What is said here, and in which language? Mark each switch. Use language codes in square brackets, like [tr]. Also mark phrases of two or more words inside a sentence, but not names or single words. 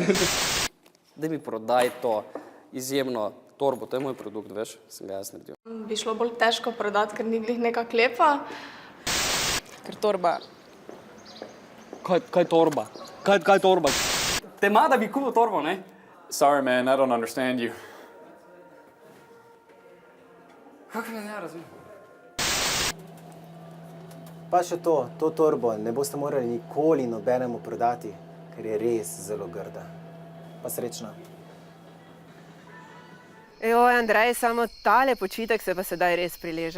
[sl] Daj mi prodaj to izjemno torbo, to je moj produkt, veš, sem ga jaz naredil. Bi šlo bolj težko prodati, ker ni glih neka klepa. Ker torba... Kaj torba? Kaj torba? Te ima, da bi kupil torbo, ne? [en] Sorry, man, I don't understand you. [sl] Kako ne razumem? Pa še to torbo ne boste morali nikoli nobenemu prodati, ker je res zelo grda. Pa srečno. Joj, Andrej, samo tale počitek se pa sedaj res prileže.